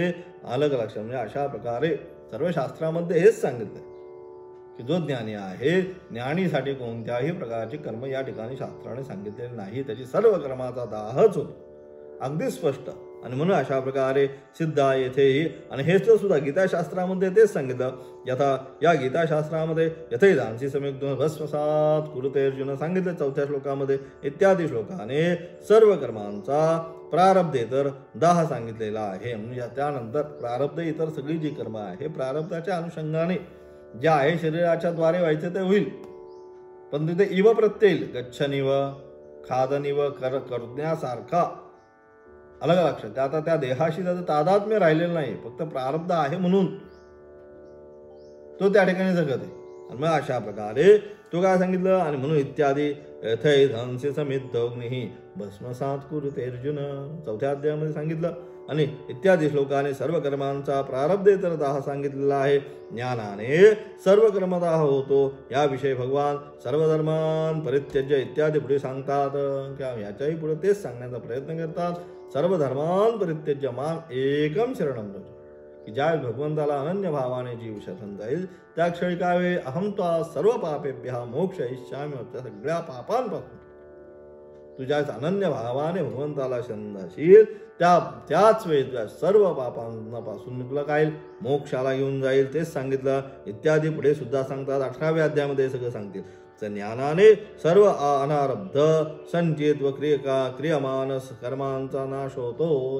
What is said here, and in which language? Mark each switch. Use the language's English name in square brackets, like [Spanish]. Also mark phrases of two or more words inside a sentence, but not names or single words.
[Marathi] अलग लक्षात म्हणजे अशा प्रकारे सर्व शास्त्रामध्ये हेच सांगितलं की जो ज्ञानी आहे, ज्ञानीसाठी कोणत्याही प्रकारचे कर्म या ठिकाणी शास्त्राने सांगितलेले नाही, त्याची सर्व कर्माचा दाहच होतो, अगदी स्पष्ट. आणि म्हणून अशा प्रकारे सिद्ध येथेही. आणि हेच सुद्धा गीताशास्त्रामध्ये तेच सांगितलं. यथा या गीताशास्त्रामध्ये [Sanskrit] यथैधांसी सम्यक् भस्मसात कुरुते अर्जुन [Marathi] सांगितलं 4थ्या श्लोकामध्ये. इत्यादी श्लोकाने सर्व कर्मांचा प्रारब्धेतर दाह सांगितलेला आहे. म्हणजे त्यानंतर प्रारब्ध इतर सगळी जी कर्म आहे प्रारब्धाच्या अनुषंगाने जे आहे शरीराच्या द्वारे व्हायचे ते होईल, पण तिथे इव प्रत्यय येईल. [Sanskrit] गच्छनिव, खादनिव, [Marathi] करण्यासारखा अलग लक्षात. आता त्या देहाशी त्याचं तादात्म्य राहिलेलं नाही, फक्त प्रारब्ध आहे म्हणून तो त्या ठिकाणी जगत आहे. आणि मग अशा प्रकारे तो काय सांगितलं. आणि म्हणून इत्यादी [Sanskrit] यथैधांसी समिद्धोग्निः भस्मसात कुरुते अर्जुन [Marathi] 4थ्या अध्यायामध्ये सांगितलं. आणि इत्यादी श्लोकाने सर्व कर्मांचा प्रारब्धेतर दाह सांगितलेला आहे. ज्ञानाने सर्व कर्मदाह होतो याविषयी भगवान [Sanskrit] सर्व धर्मान परित्यज्य [Marathi] इत्यादी पुढे सांगतात. किंवा याच्याही पुढे तेच सांगण्याचा प्रयत्न करतात. [Sanskrit] सर्व धर्मान परित्यज्य माम एकम शरणं व्रज, [Marathi] की ज्या भगवंताला अनन्य भावाने जीव शरण जाईल त्या क्षणी काय [Sanskrit] वे अहम त्वा सर्व पापेभ्यः मोक्षयिष्यामि, [Marathi] त्या सगळ्या पापांपासून तुझ्या अनन्य भावाने भगवंताला शरण जाशील त्याच वेळी तुझ्या सर्व पापांपासून तुला काय मोक्षाला घेऊन जाईल. तेच सांगितलं. इत्यादी पुढे सुद्धा सांगतात. 18व्या अध्यायामध्ये सगळं सांगतील. ज्ञानाने सर्व अनारब्ध संचित व क्रियमान कर्मांचा नाश होतो.